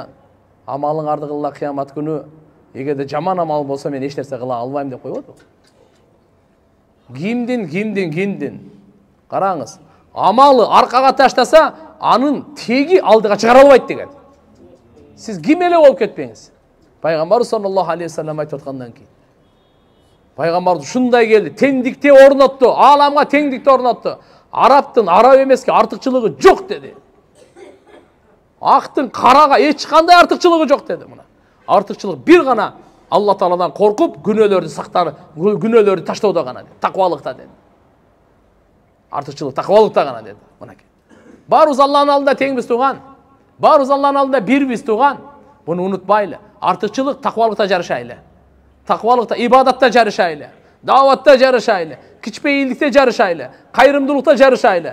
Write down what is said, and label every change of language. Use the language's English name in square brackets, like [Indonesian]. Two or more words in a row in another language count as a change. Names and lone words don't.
[Kyrgyz] Амалыңарды кылла кыямат күнү, эгерде жаман амал болсо мен эч нерсе кыла албайм деп койбоду. Кимдин. Караңыз. Амалы аркага таштаса, анын теги алдыга чыгара албайт деген. Сиз ким эле болуп кетпеңиз. Пайгамбар [Arabic] صلى الله عليه وسلم [Kyrgyz] айтып аткандан кийин. Пайгамбар ушундай келди, теңдикти орнотту, ааламга теңдикти орнотту. Арабтын араб эмеске артыкчылыгы жок деди. Актын карага эч кандай артыкчылыгы жок деди мына. Артыкчылык бир гана Алла Тааладан коркуп, күнөөлөрдү сактар, күнөөлөрдү таштоодо гана dedi. Таквалыкта dedi. Артыкчылык таквалыкта гана dedi. Мынакей. Баарыбыз Алланын алдында теңбиз туган. Баарыбыз Алланын алдында бирбиз туган. Буну унутпайлы. Артыкчылык таквалыкта жарышайлы. Таквалыкта, ибадатта жарышайлы. Даватта жарышайлы. Кичпейилдикте жарышайлы. Кайрымдуулукта жарышайлы.